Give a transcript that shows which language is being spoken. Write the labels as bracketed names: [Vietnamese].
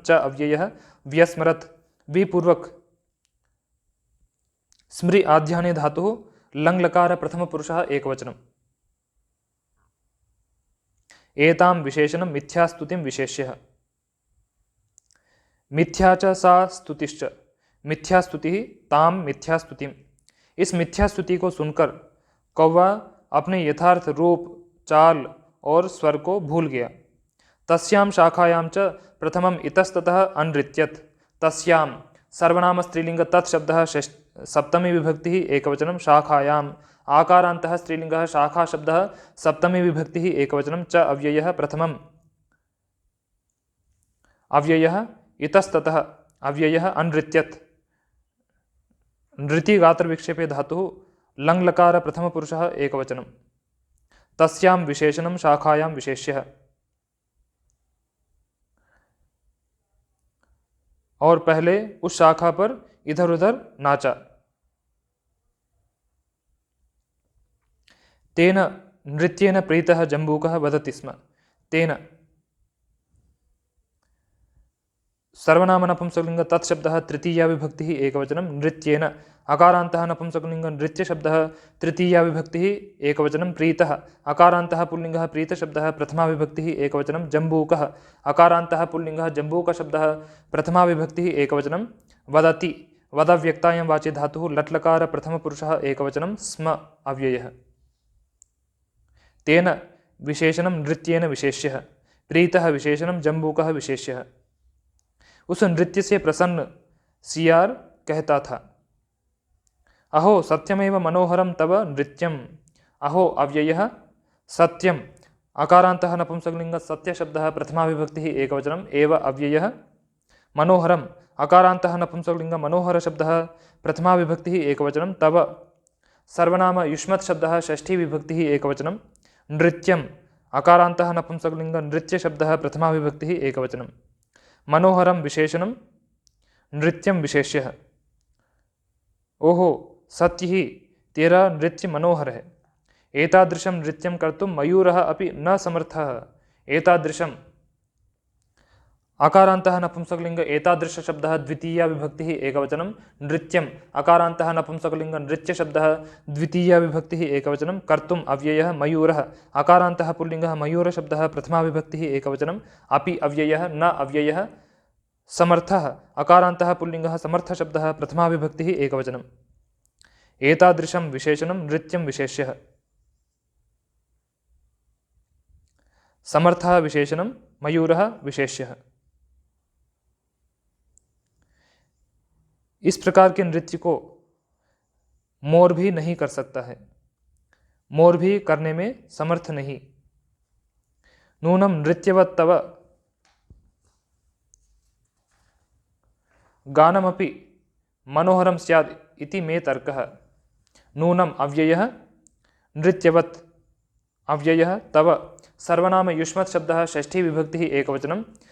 [Sanskrit] च अव्ययः व्यस्मरत् विपूर्वक स्मृ आध्याने धातुः लङ् लकार प्रथमपुरुषः एकवचनं। एतां विशेषणं मिथ्यास्तुतिं विशेष्यः। मिथ्या च सा स्तुतिश्च मिथ्यास्तुतिः तां मिथ्यास्तुतिम्। [Hindi] इस मिथ्यास्तुति को सुनकर कौवा अपने यथार्थ रूप चाल और स्वर को भूल गया। [Sanskrit] तस्यां शाखायां च प्रथमम् इतस्ततः अनृत्यत। तस्यां सर्वनाम स्त्रीलिंग तत् शब्दः सप्तमी विभक्तिः एकवचनं शाखायाम्। आकारान्तः स्त्रीलिंगः शाखा शब्दः सप्तमी विभक्तिः एकवचनं च अव्ययः प्रथमम्। अव्ययः इतस्ततः अव्ययः अनृत्यत्। नृति गात्र विक्षेपे धातुः लङ् लकार प्रथमपुरुषः एकवचनं। तस्यां विशेषणं शाखायां विशेष्यः। [Hindi] और पहले उस शाखा पर इधर उधर नाचा। [Sanskrit] तेन नृत्येन प्रीतः जम्बूकः वदति स्म। तेन सर्वनाम नपुंसकलिंग तत्शब्दः तृतीया विभक्तिः एकवचनं नृत्येन। अकारान्तः नपुंसकलिंग नृत्य शब्दः तृतीया विभक्तिः एकवचनं प्रीतः। अकारान्तः पुल्लिंगः प्रीतशब्दः प्रथमा विभक्तिः एकवचनं जम्बूकः। अकारान्तः पुल्लिंगः जम्बूकशब्दः प्रथमा विभक्तिः एकवचनं वदति। वदव्यक्तायां वाचे धातुः लट्लकार प्रथमपुरुषः एकवचनं स्म अव्ययः। तेन विशेषणं नृत्येन विशेष्यः। प्रीतः विशेषणं जम्बूकः विशेष्यः। [Hindi] उस नृत्य से प्रसन्न सियार कहता था, [Sanskrit] अहो सत्यमेव मनोहरम तव नृत्यम। अहो अव्ययः सत्यम। अकारान्तः नपुंसकलिंग सत्य शब्दः प्रथमा विभक्तिः एकवचनं एव अव्ययः। मनोहरम अकारान्तः नपुंसकलिंग मनोहर शब्दः प्रथमा विभक्तिः एकवचनं तव। सर्वनाम युष्मत् शब्दः षष्ठी विभक्तिः एकवचनं। नृत्यम अकारान्तः नपुंसकलिंग नृत्य शब्दः प्रथमा विभक्तिः एकवचनं। मनोहरम विशेषणं नृत्यम विशेष्यः। [Hindi] ओहो सत्य ही तेरा नृत्य मनोहर है। [Sanskrit] एतादृशं नृत्यं कर्तुं मयूरः अपि न समर्थः। एतादृशम् अकारान्तः नपुंसकलिंग एतादृश शब्दः द्वितीया विभक्तिः एकवचनं। नृत्यम् अकारान्तः नपुंसकलिंग नृत्य शब्दः द्वितीया विभक्तिः एकवचनं। कर्तुम् अव्ययः मयूरः अकारान्तः पुल्लिंगः मयूर शब्दः प्रथमा विभक्तिः एकवचनं। अपि अव्ययः न अव्ययः। समर्थः अकारान्तः पुल्लिंगः समर्थ शब्दः प्रथमा विभक्तिः एकवचनं। एतादृशं विशेषणं नृत्यं विशेष्यः। समर्थः विशेषणं मयूरः विशेष्यः। [Hindi] इस प्रकार के नृत्य को मोर भी नहीं कर सकता है। मोर भी करने में समर्थ नहीं। [Sanskrit] नूनं नृत्यवत् तव गानमपि मनोहरं स्यात् इति मे तर्कः। नूनम् अव्ययः नृत्यवत् अव्ययः तव सर्वनाम युष्मत् शब्दः षष्ठी विभक्तिः एकवचनं।